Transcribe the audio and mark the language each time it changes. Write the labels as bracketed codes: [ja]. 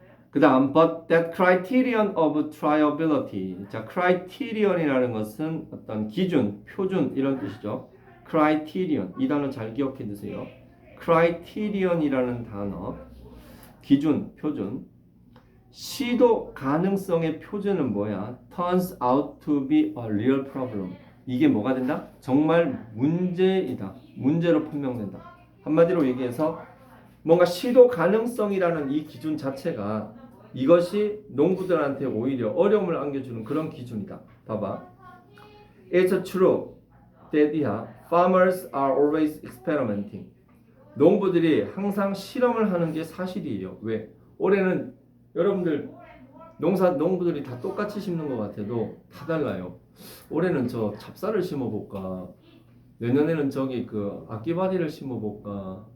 [ko] 그 다음 [en] but that criterion of triability. [ko] 자, criterion이라는 것은 어떤 기준, 표준 이런 뜻이죠. criterion 이 단어 잘 기억해 두세요. criterion이라는 단어 기준, 표준. 시도 가능성의 표준은 뭐야? [en] turns out to be a real problem. [ko] 이게 뭐가 된다? 정말 문제이다. 문제로 판명된다. 한마디로 얘기해서 뭔가 시도 가능성이라는 이 기준 자체가 이것이 농부들한테 오히려 어려움을 안겨주는 그런 기준이다. 봐봐. [en] It's true that farmers are always experimenting. [ko] 농부들이 항상 실험을 하는 게 사실이에요. 왜? 올해는 여러분들 농부들이 다 똑같이 심는 것 같아도 다 달라요. 올해는 저 찹쌀을 심어볼까? 내년에는 저기 그 아끼바리를 심어볼까?